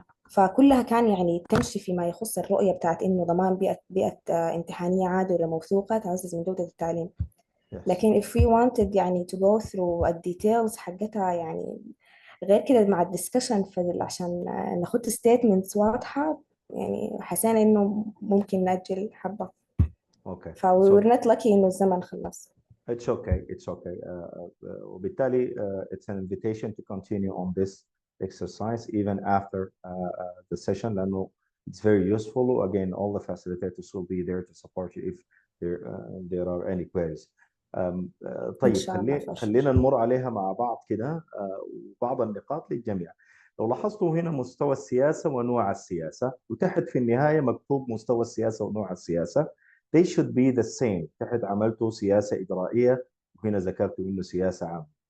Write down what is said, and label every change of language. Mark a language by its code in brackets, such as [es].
[ar] فكلها كان يعني تمشي فيما يخص الرؤية بتاعت إنه ضمان بيئة امتحانية عادلة وموثوقة تعزز من جودة التعليم. [en] Yes. [ar] لكن [en] if we wanted [ar] يعني [en] to go through [ar] الديتيلز حقتها يعني غير كده مع الدسكشن عشان ناخد statements واضحة، يعني حسينا إنه ممكن نأجل حبة. [en] Okay. ف we So were not lucky [ar] إنه الزمن خلص. [en] it's okay. It's okay. [ar] وبالتالي [en] it's an invitation to continue on this exercise even after the session [ar] لأنه [en] it's very useful. Again, all the facilitators will be there to support you if there are any queries. [ar] إن طيب شاء الله فشكرا. خلينا نمر عليها مع بعض كده وبعض النقاط للجميع. لو لاحظتوا هنا مستوى السياسة ونوع السياسة، وتحت في النهاية مكتوب مستوى السياسة ونوع السياسة. [en] They should be the same. [ar] تحت عملته سياسة إجرائية وهنا ذكرته إنه سياسة عامة.